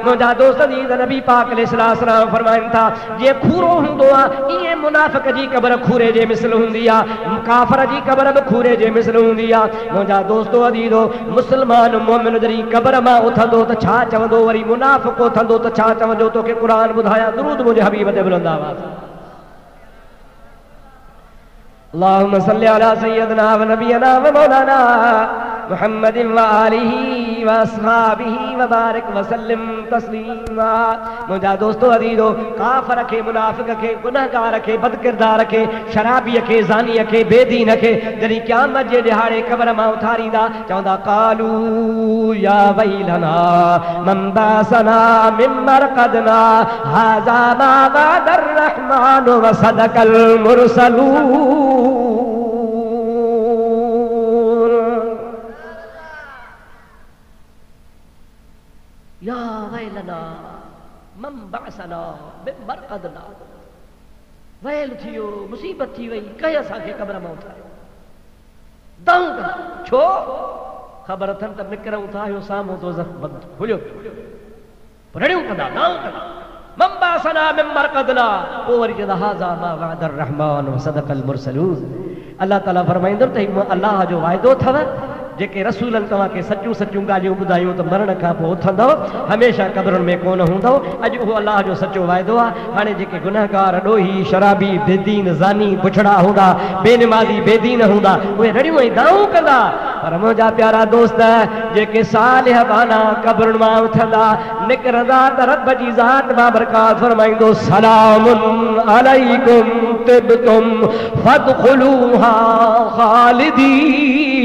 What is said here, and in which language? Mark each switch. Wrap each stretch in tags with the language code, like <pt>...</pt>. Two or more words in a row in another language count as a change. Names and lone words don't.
<sd>मुंहिंजा दोस्त जी त नबी पाक अलैहिस्सलाम फरमाइनि था जीअं खूरो हूंदो आहे ईअं मुनाफ़िक़ जी क़ब्र खूरे जे मिसल हूंदी आहे, काफ़िर जी क़ब्र बि खूरे जे मिसल हूंदी आहे। मुंहिंजा दोस्तो अदीदो, मुस्लमान मोमिन जॾहिं क़ब्र मां उथंदो त छा चवंदो, वरी मुनाफ़िक़ उथंदो त छा चवंदो? तोखे क़ुरान ॿुधायां, दुरूद मुंहिंजे हबीब ते बुलंद आवाज़।</sd> <ar>اللهم صل على سيدنا ونبينا ومولانا محمد وآله وأصحابه وبارك وسلم تسليما.</ar> <sd>मुंहिंजा दोस्तो अदीदो, काफ़िर खे, मुनाफ़िक़ खे, गुनहगार खे, बदकिरदार खे, शराबीअ खे, ज़ानीअ खे, बेदीन खे जॾहिं क़यामत जे ॾिहाड़े क़ब्र मां उथारींदा, चवंदा</sd> <ar>قالوا يا ويلنا من بعثنا من مرقدنا هذا ما وعد الرحمن وصدق المرسلون. يا ويلنا من بعثنا من مرقدنا.</ar> <sd>वैल थियो, मुसीबत थी वई, कंहिं असांखे क़ब्र मां उथारियो। दाऊं छो? ख़बर अथनि त निकिरूं था, इहो साम्हूं तो बंदि खुलियो, रड़ियूं कंदा, दाऊं कंदा।</sd> <ar>من بعثنا من مرقدنا,</ar> <sd>पोइ वरी चवंदा</sd> <ar>هذا ما وعد الرحمن وصدق المرسلون.</ar> <sd>अल्लाह ताला फरमाईंदो त अल्लाह जो वाइदो अथव, जेके रसूलन तव्हां खे सचूं सचूं ॻाल्हियूं ॿुधायूं त मरण खां पोइ उथंदव हमेशह क़बरुनि में कोन हूंदव अॼु उहो अलाह जो सचो वाइदो आहे हाणे जेके गुनाहगार ॾोही शराबी बेदीन ज़ानी बुछड़ा हूंदा बेनमाज़ी बेदीन हूंदा उहे रड़ियूं ऐं दाऊं कंदा पर मुंहिंजा प्यारा दोस्त जेके सालिह बाना क़बरुनि मां उथंदा निकिरंदा त रब जी ज़ात बाबरकात फरमाईंदो</sd> <ar>سلام عليكم طبتم فادخلوها خالدين</ar>